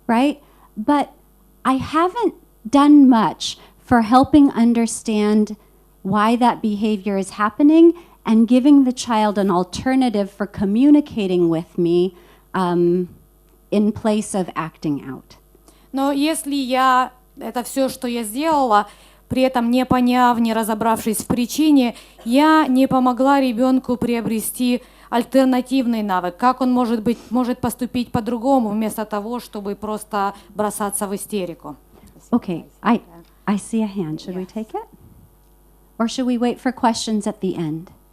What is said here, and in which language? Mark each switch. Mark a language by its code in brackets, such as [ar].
[en] Right? But I haven't done much for helping understand why that behavior is happening and giving the child an alternative for communicating with me in place of acting out. [ru] Но если это все, что я сделала, при этом не поняв, не разобравшись в причине, я не помогла ребенку приобрести альтернативный навык. Как он может поступить по-другому, вместо того, чтобы просто бросаться в истерику. [en] Okay, I see a hand. Should we take it? Or should we wait for questions at the end?